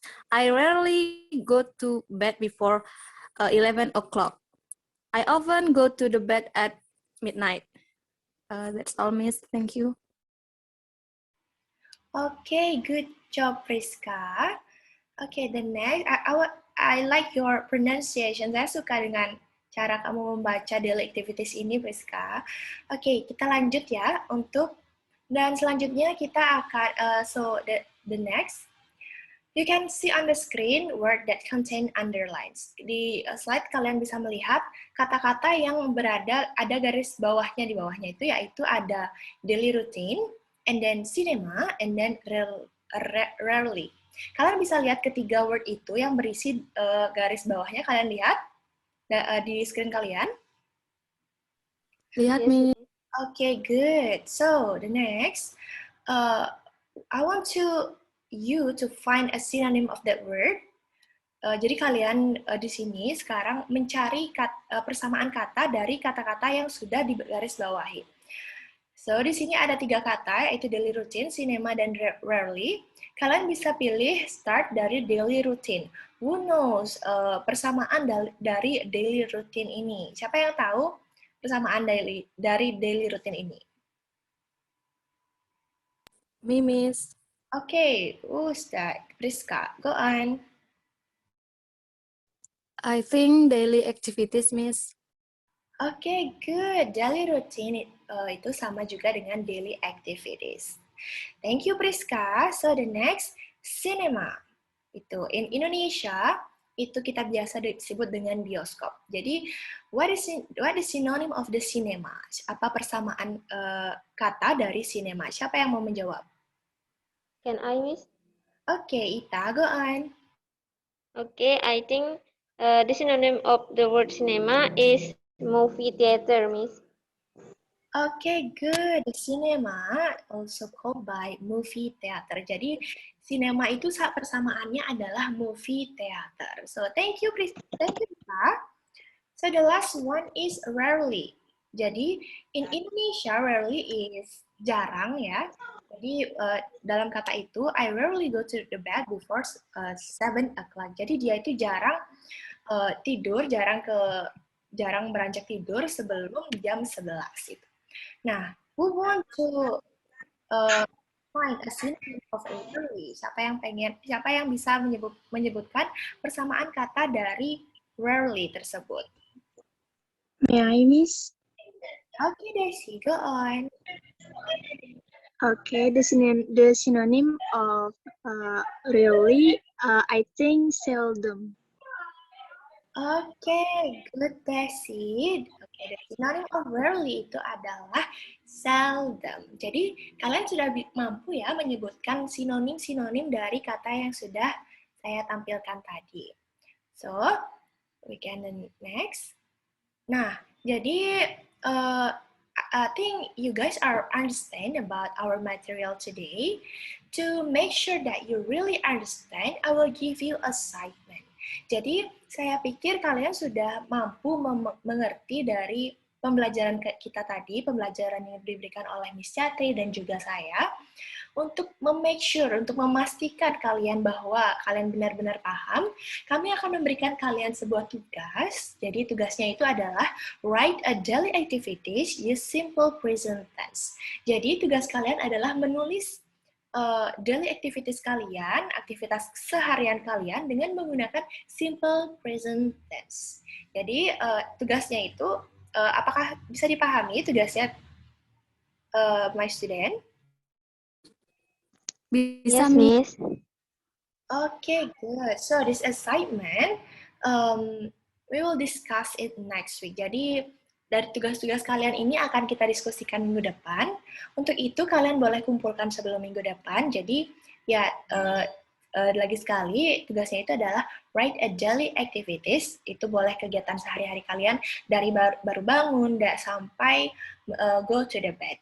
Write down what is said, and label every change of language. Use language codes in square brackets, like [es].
[en] I rarely go to bed before 11 o'clock. I often go to the bed at midnight. That's all, Miss. Thank you. Okay, good job, Priska. Okay, the next, I like your pronunciation. [id] Saya suka dengan cara kamu membaca daily activities ini, Priska. [en] Oke, [id] kita lanjut ya dan selanjutnya kita akan, [en] the next, you can see on the screen word that contain underlines. [id] Di slide kalian bisa melihat kata-kata yang ada garis bawahnya, di bawahnya itu yaitu ada daily routine, and then cinema, and then rarely. Kalian bisa lihat ketiga word itu yang berisi garis bawahnya, kalian lihat di screen kalian? Lihat, [en] Yes, Miss. Okay, good. So, the next, I want you to find a synonym of that word. [id] Jadi kalian di sini sekarang mencari persamaan kata dari kata-kata yang sudah digarisbawahi. So, di sini ada 3 kata, yaitu daily routine, cinema, dan rarely. Kalian bisa pilih start dari daily routine. [en] Who knows [id] persamaan dari daily routine ini? Siapa yang tahu persamaan dari daily routine ini? [en] Me, Miss. Okay, who's that? Priska, go on. I think daily activities, Miss. Okay, good. [id] Daily routine itu sama juga dengan daily activities. [en] Thank you, Priska. So the next, cinema. [id] Itu [en] in Indonesia [id] itu kita biasa disebut dengan bioskop. Jadi [en] what is synonym of the cinema? [id] Apa persamaan kata dari cinema? Siapa yang mau menjawab? [en] Can I, Miss? Okay, Ita, go on. Okay, I think the synonym of the word cinema is movie theater, Miss. Okay, good. The cinema also called by movie theater. [id] Jadi, cinema itu persamaannya adalah movie theater. [en] So, thank you, Rita. So, the last one is rarely. [id] Jadi, [en] in Indonesia, rarely is [id] jarang ya. Jadi, dalam kata itu, [en] I rarely go to the bed before 7 o'clock. [id] Jadi, dia itu jarang tidur, jarang beranjak tidur sebelum jam 11 itu. Nah, [en] who want to find a synonym of rarely? [id] Siapa yang bisa menyebutkan persamaan kata dari rarely tersebut? [en] May I, Miss? Okay, Daisy, go on. Okay, the synonym of rarely, I think seldom. Okay, good, Daisy. Okay, the synonym of rarely [id] itu adalah [en] seldom. [id] Jadi, kalian sudah mampu ya menyebutkan sinonim-sinonim dari kata yang sudah saya tampilkan tadi. [en] So, we can next. [id] Nah, jadi [en] I think you guys are understand about our material today. To make sure that you really understand, I will give you assignment. [id] Jadi, saya pikir kalian sudah mampu mengerti dari pembelajaran kita tadi, pembelajaran yang diberikan oleh Miss Chatri dan juga saya, untuk untuk memastikan kalian bahwa kalian benar-benar paham, kami akan memberikan kalian sebuah tugas. Jadi tugasnya itu adalah [en] write a daily activities use simple present tense. [id] Jadi tugas kalian adalah menulis daily activities kalian, aktivitas seharian kalian dengan menggunakan simple present tense. Jadi tugasnya itu, apakah bisa dipahami tugasnya, [en] my student? [id] Bisa, [en] Yes, Miss. Okay, good. So this assignment, we will discuss it next week. [id] Jadi dari tugas-tugas kalian ini akan kita diskusikan minggu depan. Untuk itu kalian boleh kumpulkan sebelum minggu depan. Jadi ya lagi sekali tugasnya itu adalah [en] write a daily activities. [id] Itu boleh kegiatan sehari-hari kalian dari baru bangun sampai [en] go to the bed.